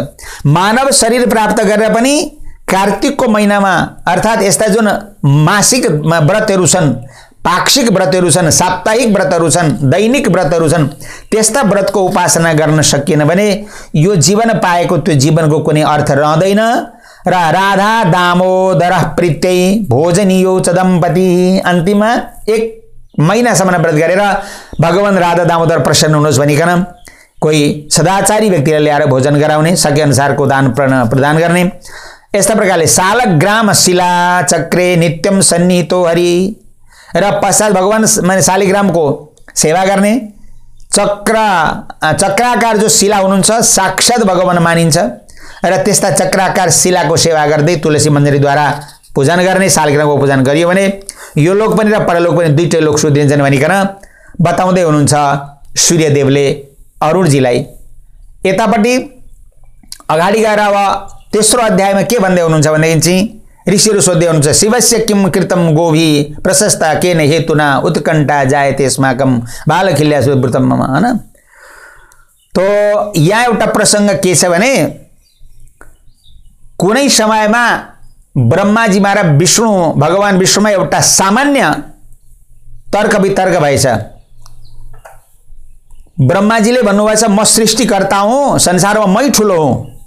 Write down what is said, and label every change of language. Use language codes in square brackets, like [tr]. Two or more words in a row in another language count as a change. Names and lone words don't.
[ne] मानव शरीर प्राप्त गरेर पनि कार्तिकको महिनामा अर्थात् यस्ता जुन मासिक व्रतहरू छन्, पाक्षिक व्रतहरू छन्, साप्ताहिक व्रतहरू छन्, दैनिक व्रतहरू छन्, त्यस्ता व्रतको उपासना गर्न सकिएन भने यो जीवन पाएको त्यो जीवनको कुनै अर्थ रहँदैन। र [sa] राधा दामोदर प्रीत्यै भोजनीयो च दम्पति, [ne] अन्तिममा 1 महिनासम्म व्रत गरेर भगवान राधा दामोदर प्रसन्न हुनुहोस् भनिकन कोही सदाचारी व्यक्तिलाई ल्याएर भोजन गराउने, सके अनुसारको दान प्रदान गर्ने। यस्ता प्रकारले [sa] शालग्राम शिला चक्रे नित्यम सन्निहितो हरि, [ne] र पश्चात भगवान माने शालिग्रामको सेवा गर्ने। चक्राकार जो शिला हुनुहुन्छ साक्षात भगवान मानिन्छ र त्यस्ता चक्राकार शिलाको सेवा गर्दै तुलसी मञ्जरीद्वारा पूजन गर्ने। शालिग्रामको पूजन गरियो भने यो लोक पनि र परलोक पनि दुईटै लोक सुधिन्छन् भनिकन बताउँदै हुनुहुन्छ सूर्यदेवले अरुणजीलाई। यतापट्टि अगाडि गएर अब तेस्रो अध्यायमा के भन्दै हुनुहुन्छ भनेदेखि चाहिँ ऋषिहरू सोध्दै हुनुहुन्छ [sa] शिवस्य किम कृतम गोभी प्रशस्ता केन हेतुना उत्कण्ठा जायते अस्माकं बालखिल्यासु व्रतम मम, [ne] हैन। तो यहाँ एउटा प्रसङ्ग के छ भने कुनै समयमा ब्रह्माजीमा र विष्णु भगवान विष्णुमा एउटा सामान्य तर्क वितर्क भएछ। ब्रह्माजीले भन्नुभएछ म सृष्टिकर्ता हुँ, संसारमा मै ठुलो हुँ।